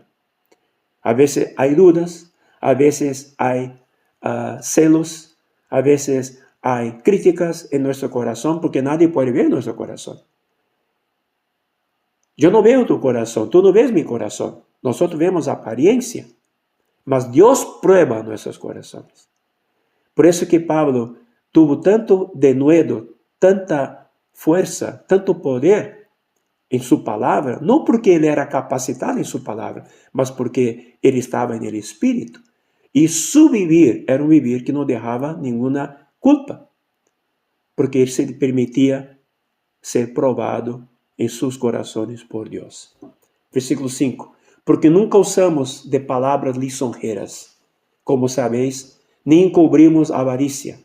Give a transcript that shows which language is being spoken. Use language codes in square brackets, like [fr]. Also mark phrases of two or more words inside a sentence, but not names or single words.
[pt] A vezes há dúvidas, a vezes há celos, a vezes há críticas em nosso coração, porque nadie pode ver nosso coração. Eu não vejo tu coração, tu não vês mi coração. Nós vemos a aparência, mas Deus prueba nossos corações. Por isso que Pablo [es] tuvo tanto denuedo, [pt] tanta força, tanto poder em sua palavra, não porque ele era capacitado em sua palavra, mas porque ele estava em Espírito. E seu vivir era um vivir que não deixava nenhuma culpa, porque ele se permitia ser provado em seus corações por Deus. Versículo 5. Porque nunca usamos de palavras lisonjeras, [es] como sabéis, [pt] nem encobrimos avarícia.